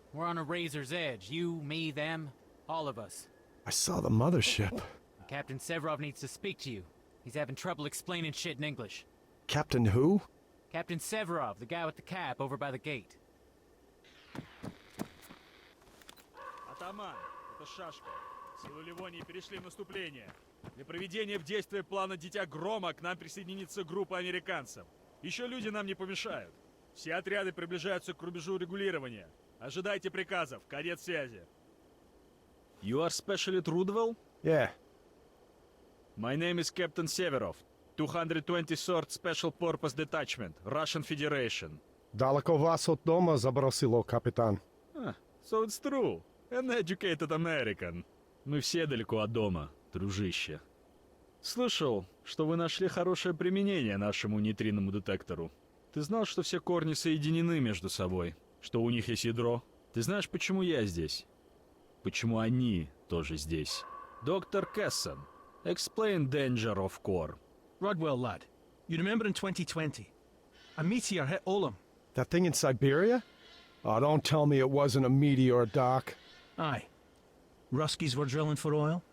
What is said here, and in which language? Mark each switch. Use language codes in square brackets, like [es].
[en] We're on a razor's edge. You, me, them, all of us. I saw the mothership. Captain Severov needs to speak to you. He's having trouble explaining shit in English. Captain who? Captain Severov, the guy with the cap over by the gate. [ru] Атаман, это Шашка. Силы Ливонии перешли в наступление. Для проведения в действие плана «Дитя Грома» к нам присоединится группа американцев. Еще люди нам не помешают. Все отряды приближаются к рубежу регулирования. Ожидайте приказов. Конец связи. [en] You are Specialist Rudwell? Yeah. My name is Captain Severov. 223rd Special Purpose Detachment, Russian Federation. [ru] Далеко вас от дома забросило, капитан. [en] So it's true. An educated American. [ru] Мы все далеко от дома, дружище. Слышал, что вы нашли хорошее применение нашему нейтринному детектору. Ты знал, что все корни соединены между собой? Что у них есть ядро? Ты знаешь, почему я здесь? Почему они тоже здесь? [en] Доктор Кессон, explain danger of core. Rodwell, lad, you remember in 2020? A meteor hit Olam. That thing in Siberia? Oh, don't tell me it wasn't a meteor, Doc. Aye. Ruskies were drilling for oil.